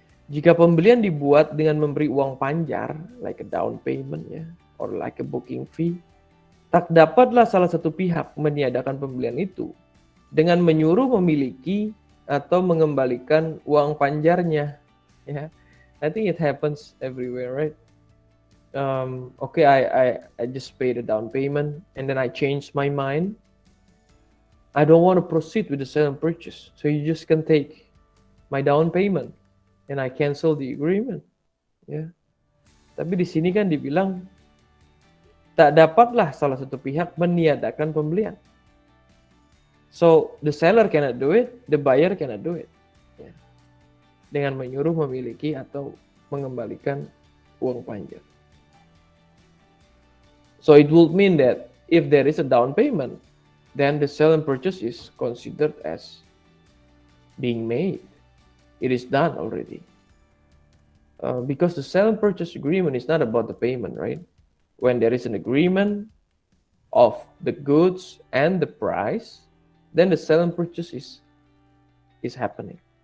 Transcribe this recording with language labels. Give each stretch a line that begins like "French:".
Indonesian: Jika pembelian dibuat dengan memberi uang panjar,
English: like a down payment ya, or like a booking fee,
Indonesian: tak dapatlah salah satu pihak meniadakan pembelian itu dengan menyuruh memiliki atau mengembalikan uang panjarnya.
English: Ya, I think it happens everywhere, right? Okay, I just paid a down payment and then I changed my mind. I don't want to proceed with the sale and purchase, so you just can take my down payment and I cancel the agreement. Ya.
Indonesian: Tapi di sini kan dibilang tak dapatlah salah satu pihak meniadakan pembelian.
English: So the seller cannot do it, the buyer cannot do it. Ya.
Indonesian: Dengan menyuruh memiliki atau mengembalikan uang panjar.
English: So it would mean that if there is a down payment, then the sale and purchase is considered as being made. It is done already. Because the sale and purchase agreement is not about the payment, right? When there is an agreement of the goods and the price, then the sale and purchase is happening.